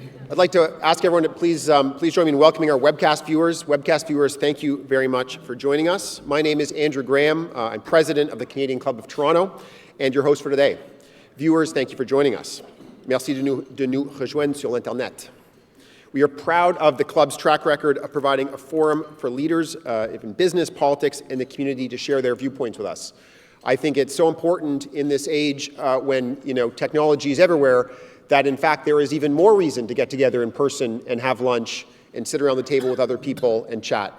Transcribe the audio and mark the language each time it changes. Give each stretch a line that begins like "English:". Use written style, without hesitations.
English: I'd like to ask everyone to please join me in welcoming our webcast viewers. Webcast viewers, thank you very much for joining us. My name is Andrew Graham. I'm president of the Canadian Club of Toronto and your host for today. Viewers, thank you for joining us.
French: Merci de nous rejoindre sur l'Internet.
English: We are proud of the club's track record of providing a forum for leaders in business, politics, and the community to share their viewpoints with us. I think it's so important in this age when technology is everywhere that in fact there is even more reason to get together in person and have lunch and sit around the table with other people and chat.